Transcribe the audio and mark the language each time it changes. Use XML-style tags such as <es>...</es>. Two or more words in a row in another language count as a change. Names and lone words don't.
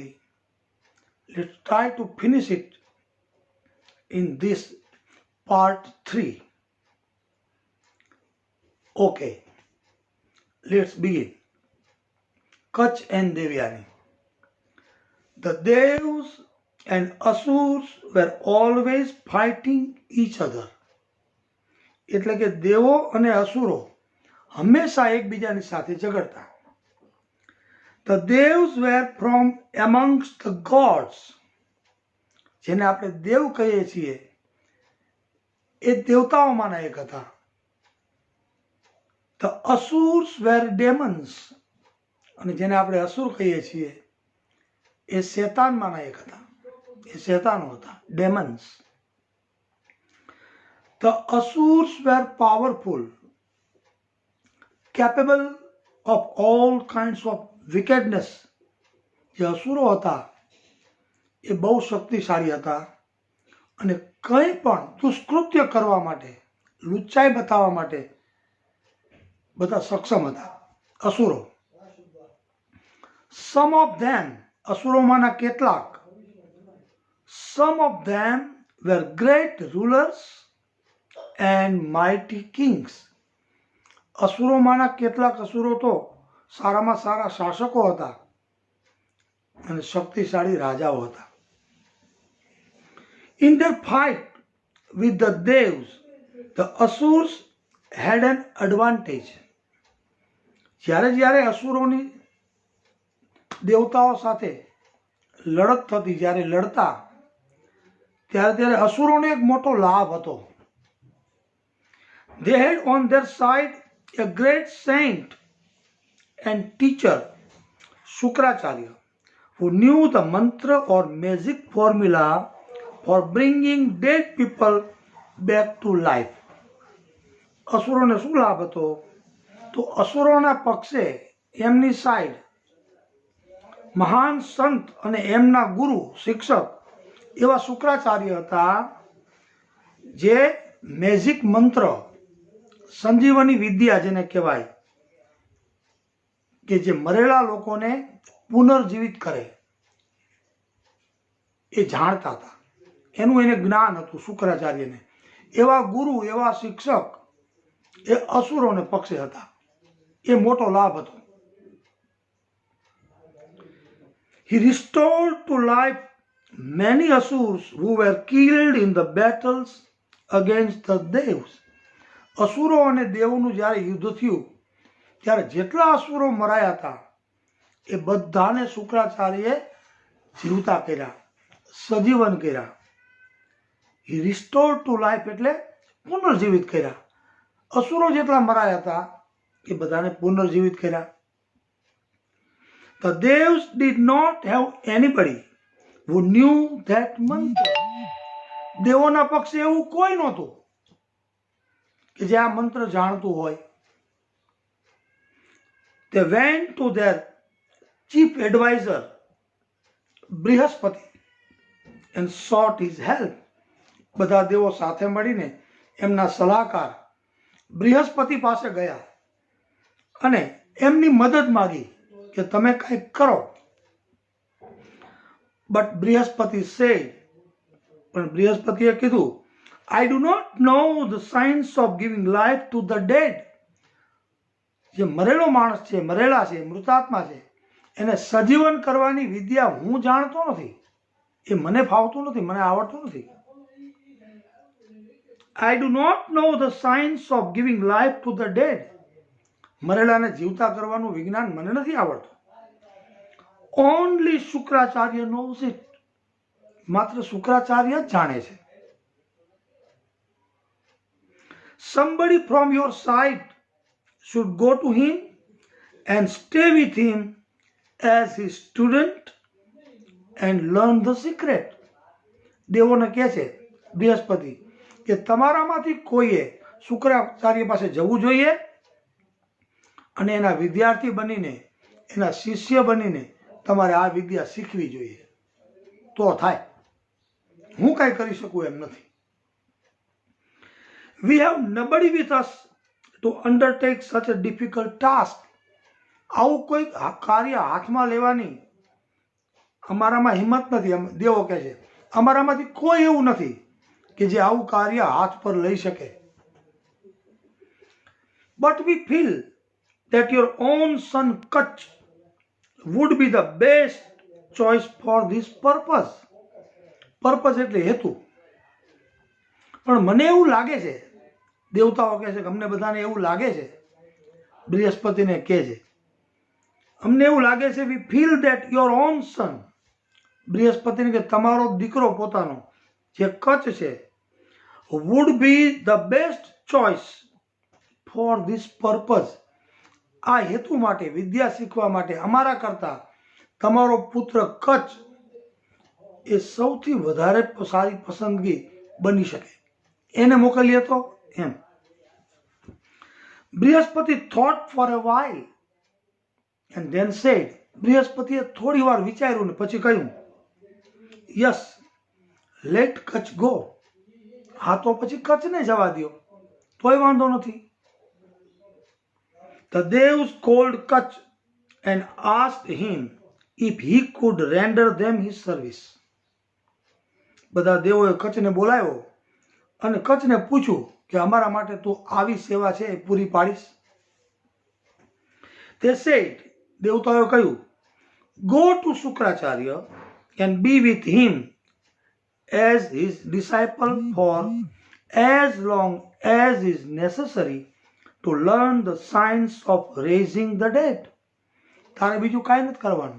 <en>Let's try to finish it in this part 3. Okay, let's begin. Kutch and Devyani. The Devs and Asurs were always fighting each other.</en> <gu>એટલે કે દેવો અને અસુરો હંમેશા એકબીજાની સાથે ઝઘડતા.</gu> <en>The Devs were from amongst the gods.</en> <gu>જેને આપણે દેવ કહીએ છીએ એ દેવતાઓમાંના એક હતા. The Asurs were demons. અને જેને આપણે અસુર કહીએ છીએ એ શેતાનમાંના એક હતા. એ શેતાનો હતા, ડેમન્સ.</gu> <en>The Asurs were powerful, capable of all kinds of wickedness.</en> <gu>જે અસુરો હતા એ બહુ શક્તિશાળી હતા અને કંઈ પણ દુષ્કૃત્ય કરવા માટે, લુચ્ચાઈ બતાવવા માટે બધા સક્ષમ હતા અસુરો.</gu> <en>Some of them,</en> <gu>અસુરોમાંના કેટલાક,</gu> <en>some of them were great rulers and mighty kings.</en> <gu>અસુરોમાંના કેટલાક અસુરો તો સારામાં સારા શાસકો હતા અને શક્તિશાળી રાજાઓ હતા.</gu> <en>In their fight with the Devs, the Asurs had an advantage.</en> <gu>જ્યારે જ્યારે અસુરોની દેવતાઓ સાથે લડત થતી, જ્યારે લડતા ત્યારે ત્યારે અસુરોને એક મોટો લાભ હતો.</gu> <en>They had on their side a great saint and teacher, Shukracharya, who knew the mantra or magic formula for bringing dead people back to life.</en> <gu>અસુરોને શું લાભ હતો? તો અસુરોના પક્ષે એમની સાઈડ મહાન સંત અને એમના ગુરુ, શિક્ષક એવા શુક્રાચાર્ય હતા, જે મેજિક મંત્ર, સંજીવની વિદ્યા જેને કહેવાય, કે જે મરેલા લોકોને પુનર્જીવિત કરે એ જાણતા હતા. એનું એને જ્ઞાન હતું શુક્રાચાર્યને. એવા ગુરુ, એવા શિક્ષક એ અસુરોને પક્ષે હતા. એ મોટો લાભ હતો.</gu> <en>He restored to life many Asurs who were killed in the battles against the Devs.</en> <gu>અસુરો અને દેવોનું જ્યારે યુદ્ધ થયું ત્યારે જેટલા અસુરો મરાયા હતા એ બધાને શુક્રાચાર્યએ જીવતા કર્યા, સજીવન કર્યા.</gu> <en>He restored to life</en> <gu>એટલે પુનર્જીવિત કર્યા. અસુરો જેટલા મરાયા હતા એ બધાને પુનર્જીવિત કર્યા.</gu> <en>The devs did not have anybody who knew that mantra.</en> <gu>દેવોના પક્ષે એવું કોઈ નહોતું કે જે આ મંત્ર જાણતું હોય.</gu> <en>They went to their chief advisor બૃહસ્પતિ and sought his help.</en> <gu>બધા દેવો સાથે મળીને એમના સલાહકાર બૃહસ્પતિ પાસે ગયા અને એમની મદદ માગી કે તમે કંઈક કરો.</gu> <en>બટ બૃહસ્પતિ said,</en> <gu>પણ બૃહસ્પતિએ કીધું,</gu> <en>I do not know the science of giving life to the dead.</en> <gu>જે મરેલો માણસ છે, મરેલા છે, મૃતાત્મા છે, એને સજીવન કરવાની વિદ્યા હું જાણતો નથી. એ મને ફાવતું નથી, મને આવડતું નથી.</gu> <en>I do not know the science of giving life to the dead.</en> <gu>મરેલાને જીવતા કરવાનું વિજ્ઞાન મને નથી આવડતું.</gu> <en>Only શુક્રાચાર્ય knows it.</en> <gu>માત્ર શુક્રાચાર્ય જ જાણે છે.</gu> <en>Somebody from your side should go to him and stay with him as his student and learn the secret.</en> <gu>દેવોને કહે છે બૃહસ્પતિ કે તમારામાંથી કોઈએ શુક્રાચાર્ય પાસે જવું જોઈએ અને એના વિદ્યાર્થી બનીને, એના શિષ્ય બનીને તમારે આ વિદ્યા શીખવી જોઈએ. તો થાય. હું કાંઈ કરી શકું એમ નથી.</gu> <en>We have nobody with us to undertake such a difficult task.</en> <gu>આવું કોઈ કાર્ય હાથમાં લેવાની અમારામાં હિંમત નથી. દેવો કહે છે અમારામાંથી કોઈ એવું નથી કે જે આવું કાર્ય હાથ પર લઈ શકે.</gu> <en>But we feel that your own son Kach would be the best choice for this purpose.</en> <gu>Purpose એટલે હેતુ. પણ મને એવું લાગે છે, દેવતાઓ કહે છે કે અમને બધાને એવું લાગે છે, બૃહસ્પતિને કહે છે અમને એવું લાગે છે,</gu> <en>we feel that your own son,</en> <gu>બૃહસ્પતિને કે તમારો દીકરો પોતાનો જે કચ્છ છે,</gu> <en>would be the best choice for this purpose.</en> <gu>આ હેતુ માટે, વિદ્યા શીખવા માટે અમારા કરતા તમારો પુત્ર કચ્છ એ સૌથી વધારે સારી પસંદગી બની શકે. એને મોકલીએ તો એમ.</gu> <en>બૃહસ્પતિ thought for a while and then said,</en> <gu>બૃહસ્પતિએ થોડી વાર વિચાર્યું ને પછી કહ્યું,</gu> <en>yes, let Kach go.</en> <gu>હા તો પછી કચ્છને જવા દો, તોય વાંધો નથી.</gu> <en>The devs called Kach and asked him if he could render them his service.</en> <gu>બધા દેવોએ કચ્છને બોલાવ્યો અને કચ્છને પૂછ્યું કે અમારા માટે તું આવી સેવા છે એ પૂરી પાડીશ.</gu> <en>They said,</en> <gu>દેવતાઓએ કહ્યું,</gu> <en>go to શુક્રાચાર્ય and be with him as his disciple for as long as is necessary to learn the science of raising the dead.</en> <gu>તારે બીજું કાંઈ નથી કરવાનું.</gu>